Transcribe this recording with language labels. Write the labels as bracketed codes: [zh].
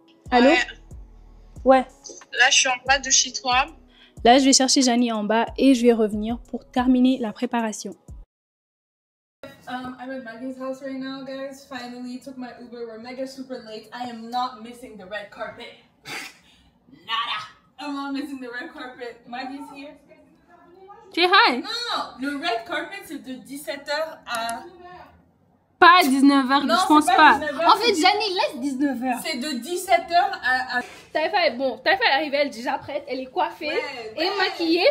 [fr] Allô? Ouais. Là, je suis en bas de chez toi. Là, je vais chercher Janie en bas et je vais revenir pour terminer la préparation. [en] I'm at Maggie's house right now, guys. Finally took my Uber. We're mega super late. I am not missing the red carpet. Nada. I'm not missing the red carpet. Maggie's here. Say hi. [fr] Non, le red carpet c'est de 17h à... Pas à 19h, je pense pas. 19h, En fait, Janie laisse 19h. c'est de 17h à... Taifa est bon. Taifa est arrivée, elle est déjà prête, elle est coiffée et maquillée.